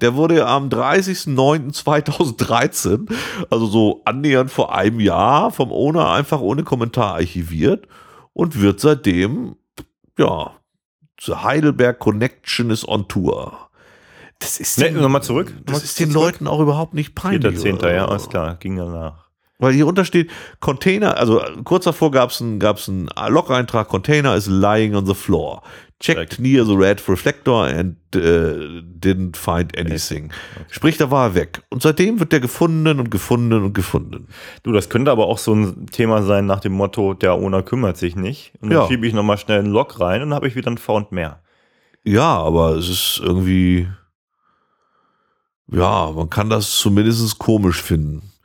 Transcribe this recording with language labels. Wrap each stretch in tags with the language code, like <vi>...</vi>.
<de>Der wurde ja am 30.09.2013, also so annähernd vor einem Jahr, vom Owner einfach ohne Kommentar archiviert und wird seitdem, ja, zur Heidelberg Connection is on Tour. Das ist. Nee, nochmal zurück. Das ist den zurück. Leuten auch überhaupt nicht peinlich. 4.10., ja, alles klar. Ging danach. Weil hier unter steht, Container, also kurz davor gab's einen Log-Eintrag,</de> <en>Container is lying on the floor. Checked near the red reflector and didn't find anything.</en> <de>Okay. Sprich, da war er weg. Und seitdem wird der gefunden und gefunden und gefunden. Du, das könnte aber auch so ein Thema sein nach dem Motto, der Owner kümmert sich nicht. Und dann schiebe ich nochmal schnell einen Log rein und dann habe ich wieder ein Found mehr. Ja, aber es ist irgendwie, ja, man kann das zumindest komisch finden.</de>